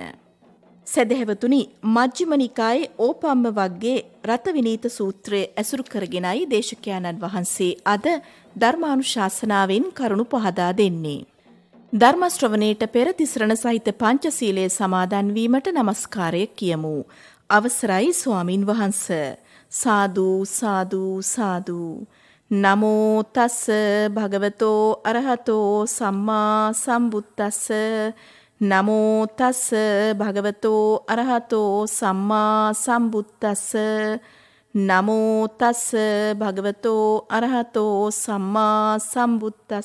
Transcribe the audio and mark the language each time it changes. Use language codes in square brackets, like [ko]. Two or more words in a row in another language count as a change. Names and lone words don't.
[si] සදහැවතුනි, මජ්ක්‍ධිම නිකායේ ඕපම්ම වග්ගේ රතවිනීත සූත්‍රය ඇසුරු කරගෙනයි දේශකයාණන් වහන්සේ අද ධර්මානුශාසනාවෙන් කරුණු පහදා දෙන්නේ. ධර්ම ශ්‍රවණයට පෙර තිසරණ සහිත පංචශීලයේ සමාදන් වීමට නමස්කාරය කියමු. අවසරයි ස්වාමින් වහන්ස. සාදු සාදු සාදු. [pi] නමෝ තස්ස භගවතෝ අරහතෝ සම්මා සම්බුද්දස්ස. නමෝ තස්ස භගවතෝ අරහතෝ සම්මා සම්බුද්දස්ස. නමෝ තස්ස භගවතෝ අරහතෝ සම්මා සම්බුද්දස්ස.